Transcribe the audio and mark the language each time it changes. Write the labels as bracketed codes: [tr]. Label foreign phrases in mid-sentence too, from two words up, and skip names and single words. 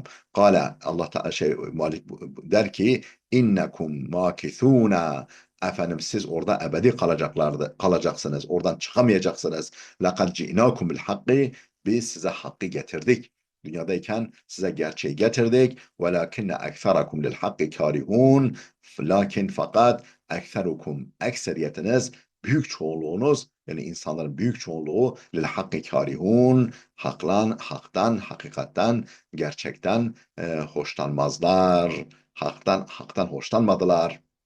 [tr] Kale, Allah Teala Malik der ki [ar] إِنَّكُمْ مَاكِثُونَ, [tr] efendim siz orada ebedi kalacaksınız. Oradan çıkamayacaksınız. [ar] لَقَدْ جِئْنَاكُمْ بِالْحَقِّ, [tr] biz size hakkı getirdik. Dünyadayken size gerçeği getirdik. [ar] وَلَكِنَّ اَكْثَرَكُمْ لِلْحَقِّ كَارِهُونَ, [tr] lakin fakat ekserukum, ekseriyetiniz, büyük çoğunluğunuz, yani insanların büyük çoğunluğu [ar] لِلْحَقِّ كَارِهُونَ, [tr] haktan, hakikatten, gerçekten hoşlanmazlar. Haktan hoşlanmadılar.